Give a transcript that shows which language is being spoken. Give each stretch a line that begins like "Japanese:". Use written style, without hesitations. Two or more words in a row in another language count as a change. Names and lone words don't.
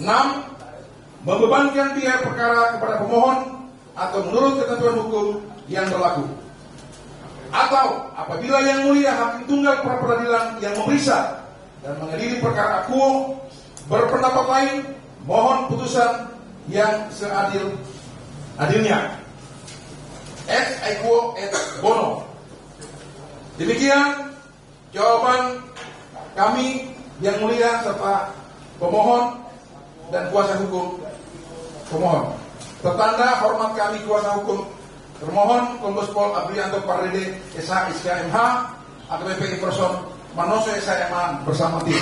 Indonesian: Membebankan biaya perkara kepada pemohon atau menurut ketentuan hukum yang berlaku. Atau apabila Yang Mulia Hakim Tunggal Pra-Peradilan yang memeriksa dan mengadili perkara akuo berpendapat lain, mohon putusan yang seadil-adilnya.
Latin: Ex aequo et bono.
Indonesian: Demikian jawaban kami Yang Mulia serta pemohon dan kuasa hukum pemohon. Tertanda hormat kami kuasa hukum termohon Kombes Pol Abrianto Pardede SH SKMH AKBP Person Manoso SHMA bersama tim.